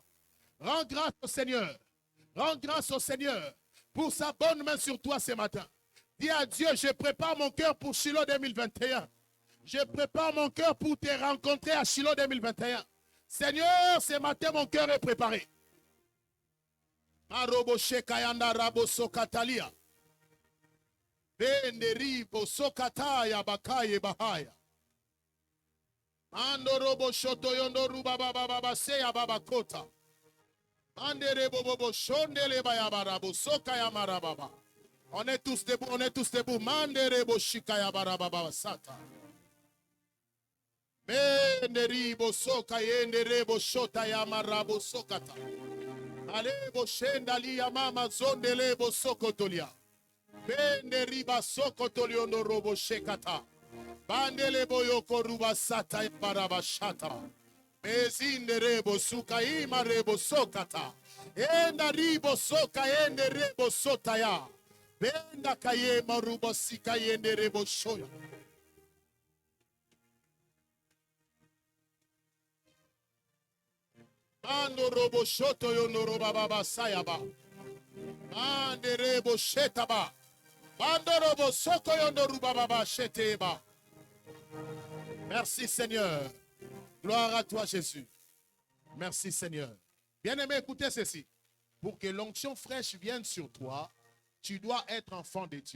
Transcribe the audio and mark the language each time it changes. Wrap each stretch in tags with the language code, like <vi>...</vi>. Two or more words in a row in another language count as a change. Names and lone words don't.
<fr>Rends grâce au Seigneur. Rends grâce au Seigneur pour sa bonne main sur toi ce matin. Dis à Dieu, je prépare mon cœur pour Shiloh 2021. Je prépare mon cœur pour te rencontrer à Shiloh 2021. Seigneur, ce matin, mon cœur est préparé. Benderibo sokataya bakaye bahaya. Ando robo shoto yondo ruba baba baba seya baba kota. Andere bobo shondele baya barabo sokaya marababa. On est tous debout, on est tous debout. Mandere bo shikaya barababa sata. Benderibo sokayende rebo shota ya marabo sokata. Alebo shendali ya mama zondele bo sokotolia. Bende riba soko toliondo robo shekata. Bandele boyoko ruba sata baraba shata. Mezinde rebo suka ima rebo sokata. Enda ribo soka ende rebo sotaya. Benda kaye marubo sika yende rebo shoya. Ando robo shoto yondo roba baba sayaba. Ande rebo shetaba. Merci Seigneur. Gloire à toi Jésus. Merci Seigneur. Bien-aimé, écoutez ceci. pour que l'onction fraîche vienne sur toi, tu dois être enfant de Dieu.</fr>